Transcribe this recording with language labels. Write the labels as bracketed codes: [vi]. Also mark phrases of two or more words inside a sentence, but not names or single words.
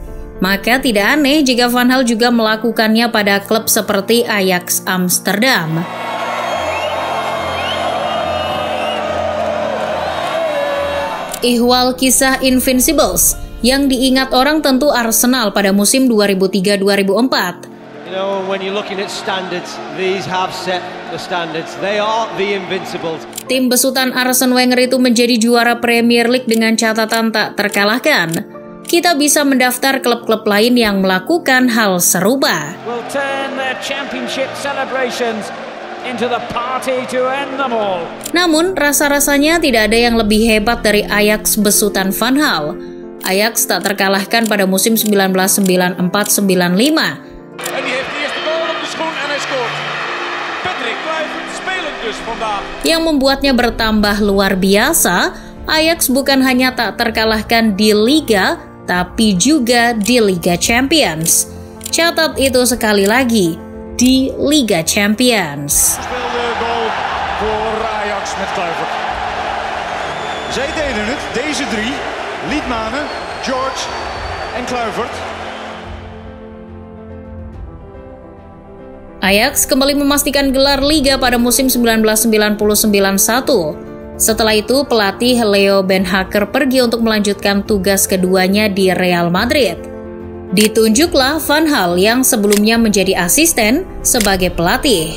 [id] Maka tidak aneh jika Van Gaal juga melakukannya pada klub seperti Ajax Amsterdam. Ihwal kisah Invincibles yang diingat orang tentu Arsenal pada musim 2003-2004. [en] When you're looking at standards, these have set the standards. They are the Invincibles. [id] Tim besutan Arsene Wenger itu menjadi juara Premier League dengan catatan tak terkalahkan. Kita bisa mendaftar klub-klub lain yang melakukan hal serupa. [en] Will turn their championship celebrations into the party to end them all. [id] Namun, rasa-rasanya tidak ada yang lebih hebat dari Ajax besutan Van Gaal. Ajax tak terkalahkan pada musim 1994-95. [nl] En die heeft eerst de bal op de schoen en hij scoort. Patrick Kluivert spelend dus vandaag. [id] Yang membuatnya bertambah luar biasa, Ajax bukan hanya tak terkalahkan di Liga, tapi juga di Liga Champions. Catat itu sekali lagi, di Liga Champions. [nl] Speelde goal voor Ajax met Kluivert. Zij deden het, deze drie, Liedmanen, George en Kluivert. [id] Ajax kembali memastikan gelar Liga pada musim 1999-1. Setelah itu, pelatih Leo Ben Hacker pergi untuk melanjutkan tugas keduanya di Real Madrid. Ditunjuklah Van Gaal yang sebelumnya menjadi asisten sebagai pelatih.